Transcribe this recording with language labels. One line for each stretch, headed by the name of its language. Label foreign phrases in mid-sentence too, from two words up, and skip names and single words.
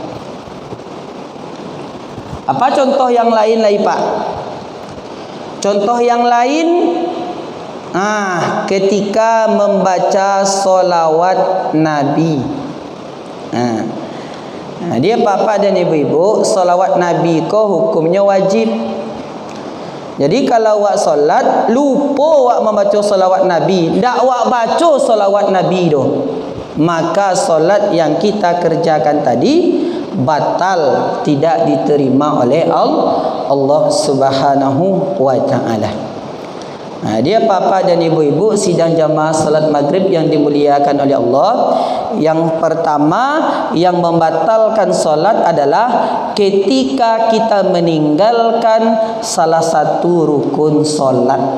Indonesian: Apa contoh yang lain lagi Pak? Contoh yang lain, ketika membaca solawat Nabi. Dia bapak dan ibu-ibu, solawat Nabi ko hukumnya wajib.
Minangkabau: Jadi kalau awak solat lupa awak membaca solawat Nabi, ndak awak baca solawat Nabi doh,
Indonesian: maka solat yang kita kerjakan tadi batal, tidak diterima oleh
Arabic: الله سبحانه وتعالى.
Indonesian: Dia papa dan ibu-ibu sidang jamaah salat maghrib yang dimuliakan oleh Allah. Yang pertama yang membatalkan solat adalah ketika kita meninggalkan salah satu rukun solat.